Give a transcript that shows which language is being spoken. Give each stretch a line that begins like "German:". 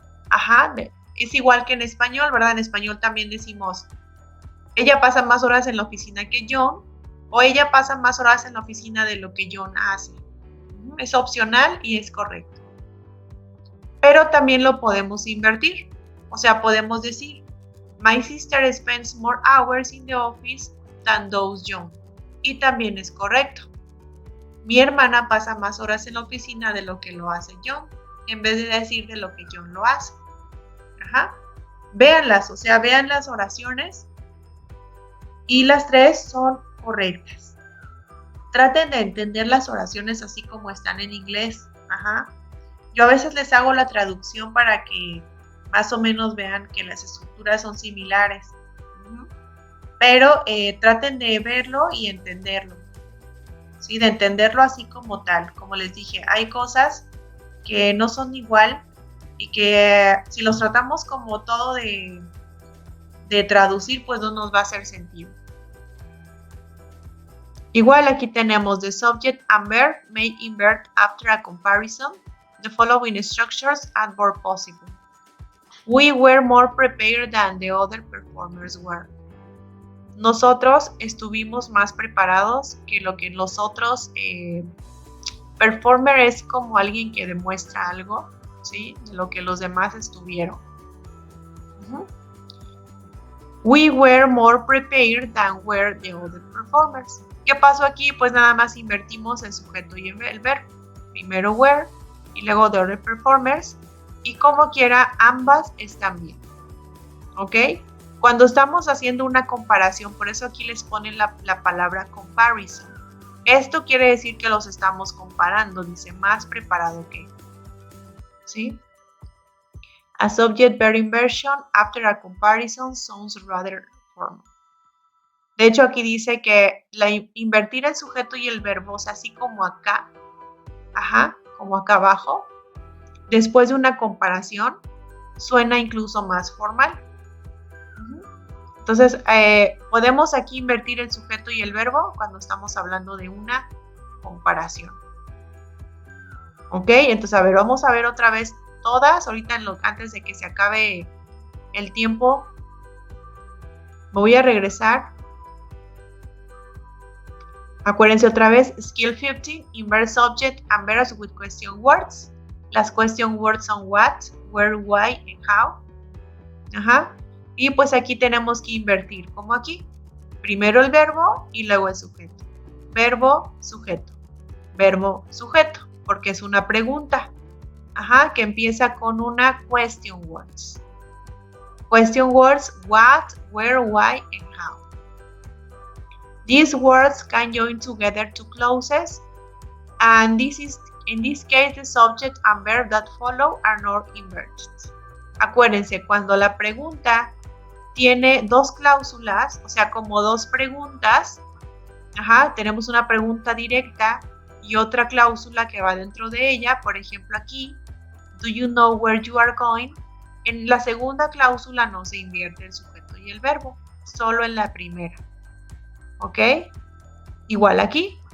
Spanish: Ajá, es igual que en español, ¿verdad? En español también decimos, ella pasa más horas en la oficina que John, o ella pasa más horas en la oficina de lo que John hace. Es opcional y es correcto. Pero también lo podemos invertir. O sea, podemos decir,
English: my sister spends more hours in the office than does John.
Spanish: Y también es correcto. Mi hermana pasa más horas en la oficina de lo que lo hace John, en vez de decir de lo que John lo hace. Ajá. Véanlas, o sea, vean las oraciones y las tres son correctas. Traten de entender las oraciones así como están en inglés. Ajá. Yo a veces les hago la traducción para que más o menos vean que las estructuras son similares. Pero traten de verlo y entenderlo. ¿Sí? De entenderlo así como tal. Como les dije, hay cosas que no son igual y que si los tratamos como todo de traducir, pues no nos va a hacer sentido. Igual aquí tenemos
English: the subject and verb may invert after a comparison. The following structures are more possible. We were more prepared than the other performers were.
Spanish: Nosotros estuvimos más preparados que lo que los otros. Performer es como alguien que demuestra algo, ¿sí? De lo que los demás estuvieron.
English: We were more prepared than were the other performers.
Spanish: ¿Qué pasó aquí? Pues nada más invertimos el sujeto y el verbo. Primero
English: were
Spanish: y luego
English: the other performers.
Spanish: Y como quiera, ambas están bien. ¿Ok? Cuando estamos haciendo una comparación, por eso aquí les ponen la palabra comparison. Esto quiere decir que los estamos comparando, dice más preparado que. ¿Sí?
English: A subject verb inversion after a comparison sounds rather formal.
Spanish: De hecho, aquí dice que invertir el sujeto y el verbo, o sea, así como acá, ajá, como acá abajo, después de una comparación, suena incluso más formal. Entonces, podemos aquí invertir el sujeto y el verbo cuando estamos hablando de una comparación. ¿Ok? Entonces, a ver, vamos a ver otra vez todas. Ahorita, antes de que se acabe el tiempo, voy a regresar. Acuérdense otra vez,
English: Skill 15, Invert Subject and Verbs with Question Words.
Spanish: Las
English: question words
Spanish: son
English: what, where, why, and how. Ajá.
Spanish: Y pues aquí tenemos que invertir, como aquí. Primero el verbo y luego el sujeto. Verbo, sujeto. Verbo, sujeto, porque es una pregunta. Ajá, que empieza con una question words.
English: Question words, what, where, why, and how. These words can join together to clauses, and in this case the subject and verb that follow are not inverted.
Spanish: Acuérdense, cuando la pregunta tiene dos cláusulas, o sea, como dos preguntas, ajá, tenemos una pregunta directa y otra cláusula que va dentro de ella. Por ejemplo, aquí,
English: do you know where you are going?
Spanish: En la segunda cláusula no se invierte el sujeto y el verbo, solo en la primera. ¿Ok? Igual aquí.